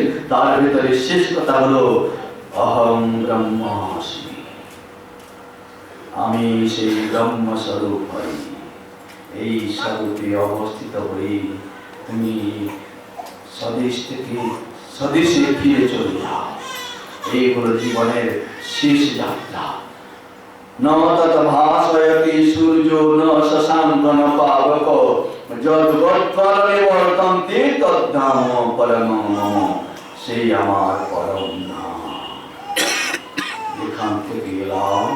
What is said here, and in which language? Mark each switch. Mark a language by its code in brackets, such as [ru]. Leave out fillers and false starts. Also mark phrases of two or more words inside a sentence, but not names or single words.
[bn] তার ভিতরে শেষ কথা হলো [sa] অহং ব্রহ্মাস্মি, [bn] আমি সেই ব্রহ্মস্বরূপ হই। এই স্বরূপে অবস্থিত হয়ে তুমি স্বদেশ থেকে স্বদেশে ফিরে চলে যাও। এই হলো জীবনের শেষ যাত্রা। [sa] न तत् भासयति सूर्यो न शशांक न पावको যদ্গত্তর নিবর্তন্তে তদ্ধাম পরমম মম, [bn] সেই আমার পরম ধাম। এখান থেকে গেলাম